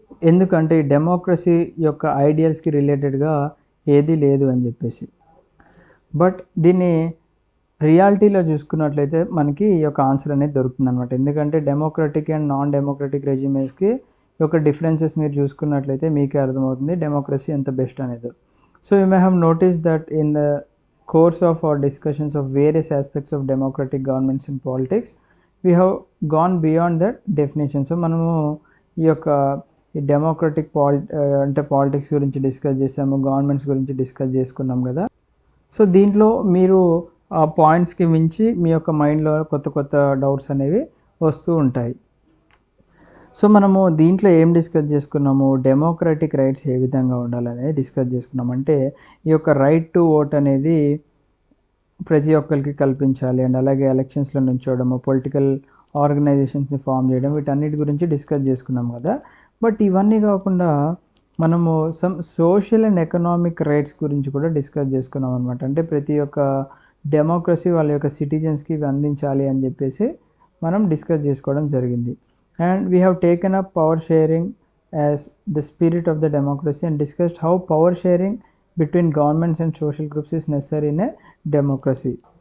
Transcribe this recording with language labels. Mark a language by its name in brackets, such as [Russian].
[Telugu] ఎందుకంటే ఈ డెమోక్రసీ యొక్క ఐడియల్స్కి రిలేటెడ్గా ఏదీ లేదు అని చెప్పేసి. బట్ దీన్ని రియాలిటీలో చూసుకున్నట్లయితే మనకి ఈ యొక్క ఆన్సర్ అనేది దొరుకుతుంది అనమాట. ఎందుకంటే డెమోక్రటిక్ అండ్ నాన్ డెమోక్రటిక్ రెజిమేస్కి యొక్క డిఫరెన్సెస్ మీరు చూసుకున్నట్లయితే మీకే అర్థమవుతుంది డెమోక్రసీ ఎంత బెస్ట్ అనేది. [English] So you may have notice that in the course of our discussions of various aspects of democratic governments in politics, we have gone beyond that definition. [Telugu] So మనము ఈ యొక్క డెమోక్రటిక్ అంటే పాలిటిక్స్ గురించి discuss చేసాము, governments గురించి discuss చేసుకున్నాం కదా. So దీంట్లో మీరు ఆ పాయింట్స్కి మించి మీ యొక్క మైండ్లో కొత్త కొత్త డౌట్స్ అనేవి వస్తూ ఉంటాయి. సో మనము దీంట్లో ఏం డిస్కస్ చేసుకున్నాము, డెమోక్రటిక్ రైట్స్ ఏ విధంగా ఉండాలనేది డిస్కస్ చేసుకున్నాం. అంటే ఈ యొక్క రైట్ టు ఓట్ అనేది ప్రతి ఒక్కరికి కల్పించాలి, అండ్ అలాగే ఎలక్షన్స్లో నుంచోవడము, పొలిటికల్ ఆర్గనైజేషన్స్ని ఫామ్ చేయడం, వీటన్నిటి గురించి డిస్కస్ చేసుకున్నాం కదా. బట్ ఇవన్నీ కాకుండా మనము some social and economic rights గురించి కూడా డిస్కస్ చేసుకున్నాం అనమాట. అంటే ప్రతి ఒక్క డెమోక్రసీ వాళ్ళ యొక్క సిటిజన్స్కి ఇవి అందించాలి అని చెప్పేసి మనం డిస్కస్ చేసుకోవడం జరిగింది. [English] And we have taken up power sharing as the spirit of the democracy and discussed how power sharing between governments and social groups is necessary in a democracy.